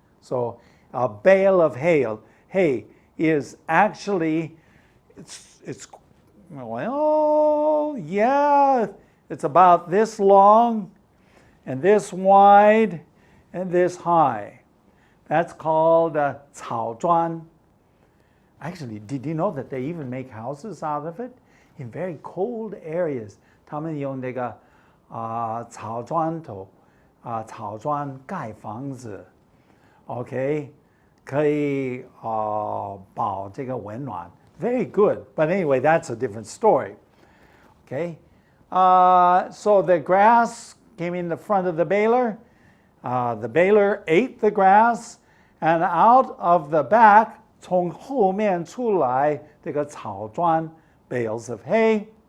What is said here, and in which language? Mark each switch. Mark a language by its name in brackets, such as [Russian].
[English] So a bale of hay is actually, it's well, yeah, it's about this long and this wide and this high. That's called 草砖. Actually, did you know that they even make houses out of it? In very cold areas, [Chinese] 他们用那个草砖头草砖盖房子 ，OK， 可以保这个温暖 ， [English] very good. But anyway, that's a different story. Okay, so the grass came in the front of the baler. The baler ate the grass, and out of the back, [Chinese] 从后面出来这个草砖 [English] bales of hay.